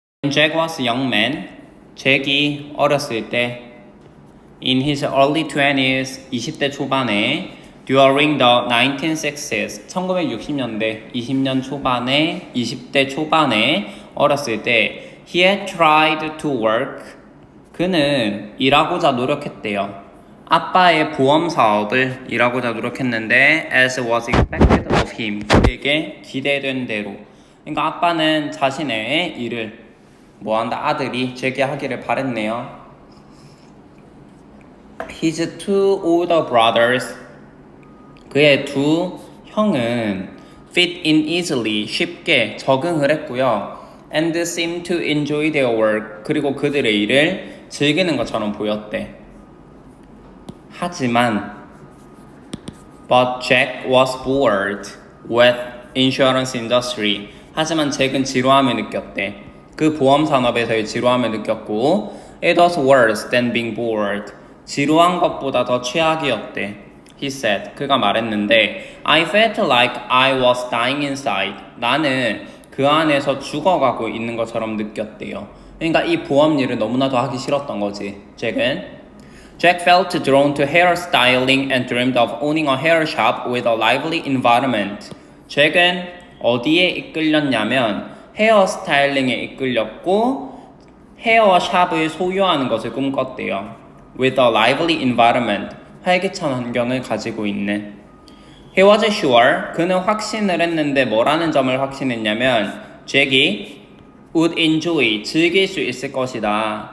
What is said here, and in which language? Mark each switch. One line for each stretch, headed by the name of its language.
English: Jack was a young man.
Korean: 잭이 어렸을 때
English: in his early 20s
Korean: 20대 초반에
English: during the 1960s
Korean: 1960년대 20년 초반에 20대 초반에 어렸을 때
English: he had tried to work
Korean: 그는 일하고자 노력했대요. 아빠의 보험 사업을 일하고자 노력했는데
English: as was expected of him
Korean: 그에게 기대된 대로 그러니까 아빠는 자신의 일을 뭐한다 아들이 재개하기를 바랬네요.
English: His two older brothers
Korean: 그의 두 형은
English: fit in easily
Korean: 쉽게 적응을 했고요.
English: And seemed to enjoy their work
Korean: 그리고 그들의 일을 즐기는 것처럼 보였대.
English: 하지만 But Jack was bored with insurance industry
Korean: 하지만 잭은 지루함을 느꼈대. 그 보험 산업에서의 지루함을 느꼈고
English: It was worse than being bored
Korean: 지루한 것보다 더 최악이었대.
English: He said
Korean: 그가 말했는데
English: I felt like I was dying inside
Korean: 나는 그 안에서 죽어가고 있는 것처럼 느꼈대요. 그러니까 이 보험 일을 너무나도 하기 싫었던 거지.
English: 잭은 Jack felt drawn to hairstyling and dreamed of owning a hair shop with a lively environment.
Korean: 잭은 어디에 이끌렸냐면 헤어 스타일링에 이끌렸고 헤어샵을 소유하는 것을 꿈꿨대요.
English: With a lively environment,
Korean: 활기찬 환경을 가지고 있는.
English: He was sure,
Korean: 그는 확신을 했는데 뭐라는 점을 확신했냐면 잭이
English: would enjoy,
Korean: 즐길 수 있을 것이다.